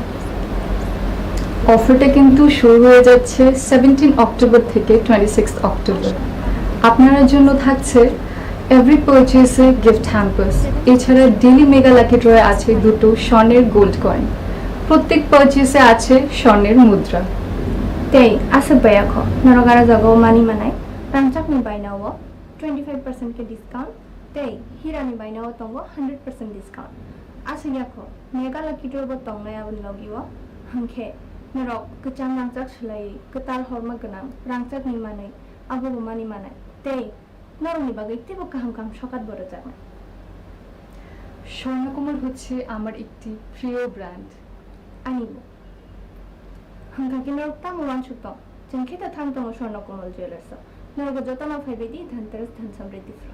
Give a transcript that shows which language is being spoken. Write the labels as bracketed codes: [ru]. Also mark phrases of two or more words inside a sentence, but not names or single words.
[bn] অফারটা কিন্তু শুরু হয়ে যাচ্ছে 17 অক্টোবর থেকে 26 অক্টোবর। আপনার জন্য থাকছে [en] every purchase gift hampers, [bn] এছাড়া [en] daily mega lucky draw [bn] আছে দুটো স্বর্ণের গোল্ড কয়েন, প্রত্যেক পারচেসে আছে স্বর্ণের মুদ্রা। [trp] Tei asap bayakho norogara jago mani manai rangchak ni bainawo 25% ke discount tei hirani bainawo tongo 100% discount asiyakho [en] mega lucky draw [trp] bo tongnai abun logiwo hangkhe norok kechang rangchak slai ketal horma ganang rangchak ni manai abo mani manai tei noroni bagai tebo kaham kam sokat boro jagna। [bn] স্বর্ণকমল হচ্ছে আমার একটি প্রিয় ব্র্যান্ড। [trp] Anibo hangkaki norok tamo wanchuto jengkhe ta thang tongo স্বর্ণকমল জুয়েলার্স norgo jotama phaibedi dhanteras dhan samriddhi flo।